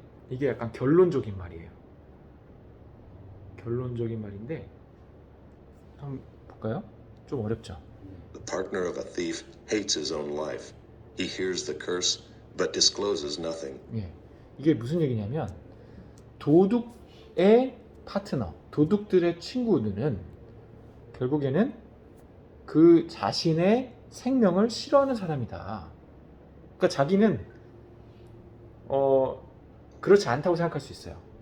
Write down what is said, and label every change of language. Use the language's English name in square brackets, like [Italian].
[Korean] 이게 약간 결론적인 말이에요. 결론적인 말인데 한번 볼까요? 좀 어렵죠. [English] The partner of a thief hates his own life. He hears the curse but discloses nothing. [Korean] 예, 이게 무슨 얘기냐면 도둑의 파트너, 도둑들의 친구들은 결국에는 그 자신의 생명을 싫어하는 사람이다. 그러니까 자기는 그렇지 않다고 생각할 수 있어요.